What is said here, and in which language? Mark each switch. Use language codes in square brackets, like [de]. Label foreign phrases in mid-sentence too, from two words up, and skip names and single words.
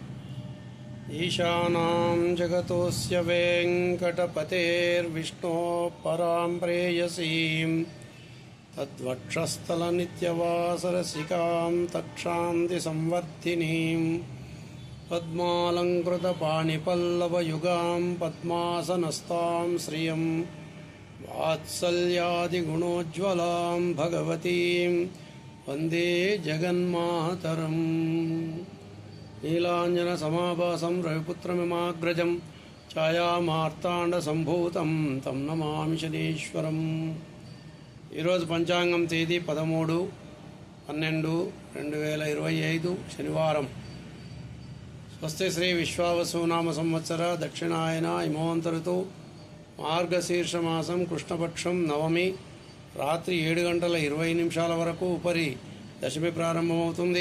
[sa] ईशानां जगतोऽस्य वेङ्कटपतेर्विष्णोः परां प्रेयसीं तद्वक्षस्थलनित्यवासरसिकां तत्क्षान्तिसंवर्धिनीं पद्मालङ्कृतपाणिपल्लवयुगां पद्मासनस्तां श्रियं वात्सल्यादिगुणोज्ज्वलां भगवतीं वन्दे जगन्मातरम्। नीलाञ्जनसमाभासं रविपुत्रमिमाग्रजं ఛాయామార్తాండసంభూతం తం నమామి శనీశ్వరం। [te] ఈరోజు పంచాంగం తేదీ 13/12/2025 శనివారం। స్వస్తి శ్రీ విశ్వావసునామ సంవత్సర దక్షిణాయన హిమవంతరుతు మార్గశీర్షమాసం కృష్ణపక్షం నవమి రాత్రి 7:20 వరకు ఉపరి దశమి ప్రారంభమవుతుంది।